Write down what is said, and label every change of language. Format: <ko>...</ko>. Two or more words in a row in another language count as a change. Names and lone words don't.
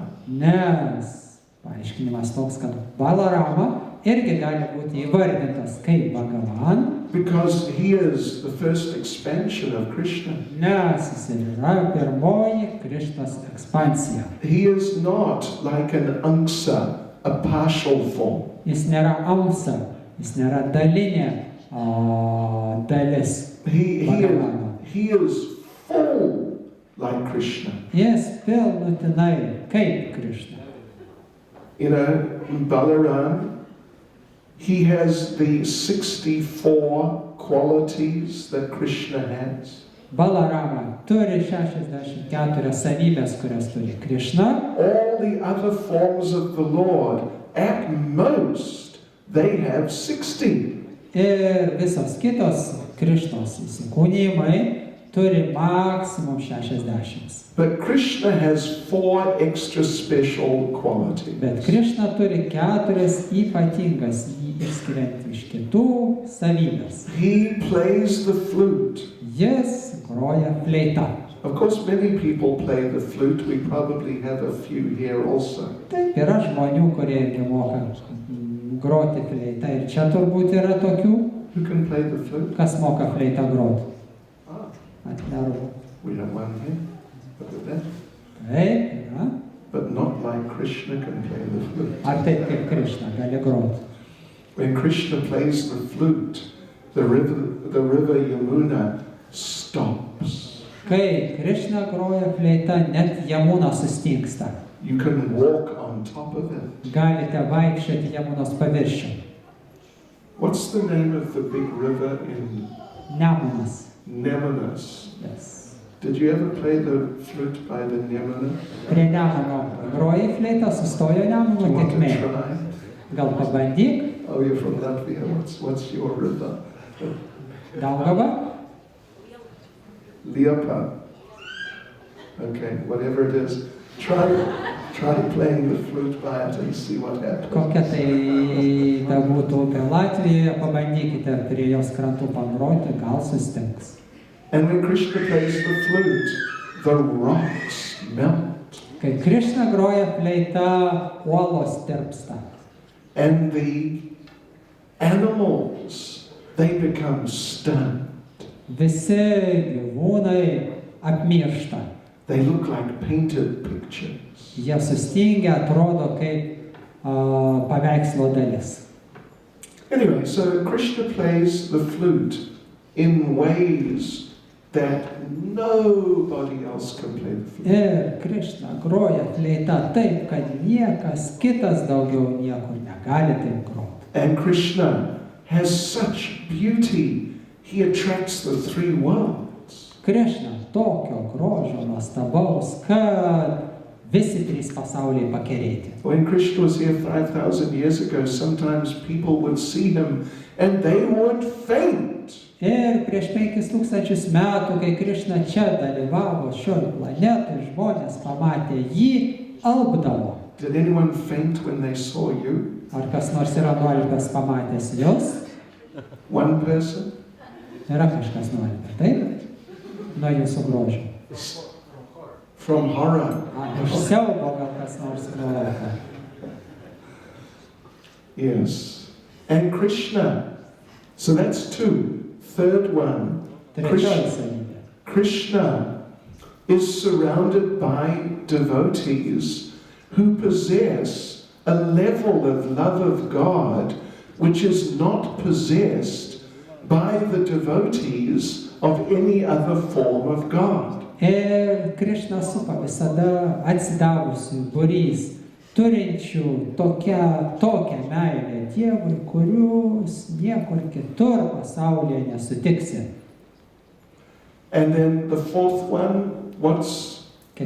<lt>Nes paaiškinimas toks, kad Balarama irgi gali būti įvardintas kaip Bhagavan.</lt> <en>Because he is the first expansion of Krishna.</en> <lt>Nes jis yra pirmoji Krišnos ekspansija.</lt> <en>He is not like an Angsa, a partial form.</en> <lt>Jis nėra amsa, jis nėra dalinė dalis Bhagavano.</lt> <en>He is full like Krishna.</en> <lt>Jis pilnutinai kaip Krišna.</lt> <en>You know, Balaram, he has the 64 qualities that Krishna has.</en> <lt>Balarama turi 64 savybės, kurias turi Krišna.</lt> <en>All the other forms of the Lord, at most, they have 60.</en> <lt>Ir visos kitos Krišnos įsikūnijimai turi maksimum 60.</lt> <en>But Krishna has 4 extra special qualities.</en> <lt>Bet Krišna turi 4 ypatingas jį išskiriant iš kitų savybės.</lt> <en>He plays the flute.</en> <lt>Jis groja fleitą.</lt> <en>Of course, many people play the flute. We probably have a few here also.</en> <lt>Taip, yra žmonių, kurie irgi moka groti fleitą. Ir čia turbūt yra tokių,</lt> <en>Who can play the flute?</en> <lt>kas moka fleitą groti. Ah, Atneru.</lt> <en>we have one here. Look at that.</en> <lt>Taip, yra.</lt> <en>But not like Krishna can play the flute.</en> <lt>Ar taip kaip Krišna gali groti.</lt> <en>When Krishna plays the flute, the river Yamuna stops.</en> <lt>Kai Krišna groja fleitą, net Jamuna sustingsta.</lt> <en>You can walk on top of it.</en> <lt>Galite vaikščioti Jamunos paviršių.</lt> <en>What's the name of the big river in Nemunas. Nemunas? Yes. Did you ever play the flute by the Nemuna?</en> <lt>Prie Nemuno groji fleitą, sustojo Nemuno</lt> <en>You want to</en> <lt>tekmė.</lt> <en>try?</en> <lt>Gal pabandyk,</lt> <en>Oh, you're from Latvia. What's your river? Daugava. Liepa. Okay, whatever it is. Try playing the flute by it and see what happens.</en> <lt>Kokia tai būtų upė Latvijoje, pabandykite prie jos krantų pagroti, gal sustings.</lt> <en>And when Krishna plays the flute, the rocks melt.</en> <lt>Kai Krišna groja fleitą, uolos tirpsta.</lt> <en>And the animals, they become stunned.</en> <lt>Visi gyvūnai apmiršta.</lt> <en>They look like painted pictures.</en> <lt>Jie sustingia, atrodo kaip paveikslo dalis.</lt> <en>Anyway, so Krishna plays the flute in ways that nobody else can play the flute.</en> <lt>Ir Krišna groja fleitą taip, kad niekas kitas daugiau niekur negali taip groti.</lt> <en>And Krishna has such beauty, he attracts the 3 worlds.</en> <lt>Krišna tokio grožio nuostabaus, kad visi trys pasauliai pakerėti.</lt> <en>When Krishna was here 5,000 years ago, sometimes people would see him and they would faint.</en> <lt>Ir prieš 5000 metų, kai Krišna čia dalyvavo šioj planetoj, žmonės pamatė jį, alpdavo.</lt> <en>Did anyone faint when they saw you?</en> <lt>Ar kas nors yra nualpęs pamatęs jūs?</lt> <en>One person?</en> <lt>Yra kažkas nualpę, taip? Nuo jūsų grožio.</lt> <en>From horror.</en> <lt>Iš siaubo gal kas nors nualpę.</lt> <en>Yes. And Krishna. So that's two. Third one.</en> <lt>Trečioji savybė.</lt> <en>Krishna is surrounded by devotees who possess a level of love of God which is not possessed by the devotees of any other form of God.</en> <lt>Ir Krišna supa visada atsidavusių būrys, turinčių tokią meilę Dievui, kurios niekur kitur pasaulyje nesutiksi.</lt> <en>And then the fourth one, what's the</en>